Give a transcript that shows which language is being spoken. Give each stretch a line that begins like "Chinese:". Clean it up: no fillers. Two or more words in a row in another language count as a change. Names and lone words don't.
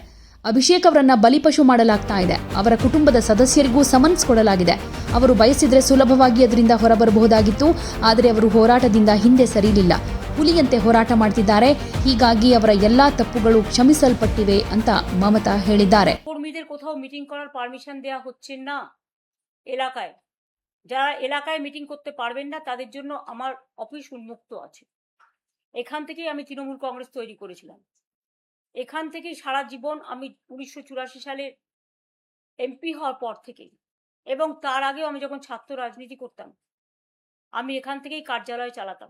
Kannada: ಅಭಿಷೇಕ್ ಅವರನ್ನ ಬಲಿಪಶು ಮಾಡಲಾಗ್ತಾ ಇದೆ. ಅವರ ಕುಟುಂಬದ ಸದಸ್ಯರಿಗೂ ಸಮನ್ಸ್ ಕೊಡಲಾಗಿದೆ. ಅವರು ಬಯಸಿದ್ರೆ ಸುಲಭವಾಗಿ ಅದರಿಂದ ಹೊರಬರಬಹುದಾಗಿತ್ತು. ಆದರೆ ಅವರು ಹೋರಾಟದಿಂದ ಹಿಂದೆ ಸರಿಲಿಲ್ಲ. ಹುಲಿಯಂತೆ ಹೋರಾಟ ಮಾಡ್ತಿದ್ದಾರೆ. ಹೀಗಾಗಿ ಅವರ ಎಲ್ಲಾ ತಪ್ಪುಗಳು ಕ್ಷಮಿಸಲ್ಪಟ್ಟಿವೆ ಅಂತ ಮಮತಾ ಹೇಳಿದ್ದಾರೆ.
Bangla: কর্মীদের কোথাও মিটিং করার পারমিশন দেয়া হচ্ছে না এলাকায়। যারা এলাকায় মিটিং করতে পারবেন না তাদের জন্য আমার অফিস উন্মুক্ত আছে। এখান থেকেই আমি তৃণমূল কংগ্রেস তৈরি করেছিলাম। এখান থেকেই সারা জীবন আমি 1984 সালে এমপি হওয়ার পর থেকেই এবং তার আগেও আমি যখন ছাত্র রাজনীতি করতাম আমি এখান থেকেই কার্যালয় চালাতাম।